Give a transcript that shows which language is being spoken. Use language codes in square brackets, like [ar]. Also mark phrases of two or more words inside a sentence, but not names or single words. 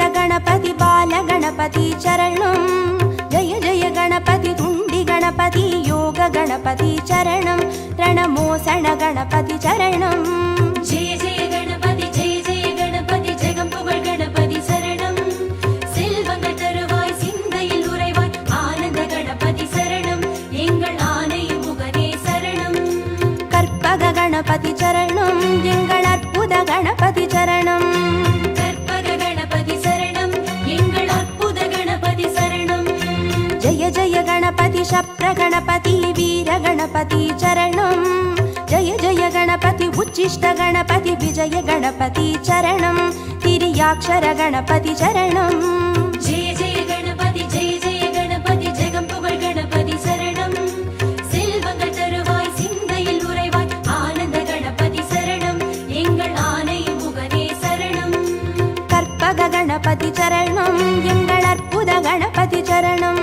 [sa] गणपति बाल गणपति चरणं जय जय गणपति तुंडी गणपति योग गणपति चरणं रणमोसण गणपति चरणं [ta] ஜய ஜய கணபதி ஜகம்புகழ் கணபதி சரணம் செல்வங்கள் தருவாய் சிந்தையில் உறைவாய் ஆனந்த கணபதி சரணம் எங்கள் ஆனை முகனே சரணம் கற்பக கணபதி சரணம் எங்கள் அற்புத கணபதி சரணம் கற்பக கணபதி சரணம் எங்கள் அற்புத கணபதி சரணம் [sa] जय जय गणपति शप्र गणपति वीर गणपति चरणं जय जय गणपति उच्चिष्ट गणपति विजय गणपति चरणं तिर्याक्षर गणपति चरणं [ta] ஜய ஜய கணபதி ஜகம்புகழ் கணபதி சரணம் செல்வங்கள் தருவாய் சிந்தையில் உறைவாய் ஆனந்த கணபதி சரணம் எங்கள் ஆனை முகனே சரணம் கற்பக கணபதி சரணம் எங்கள் அற்புத கணபதி சரணம்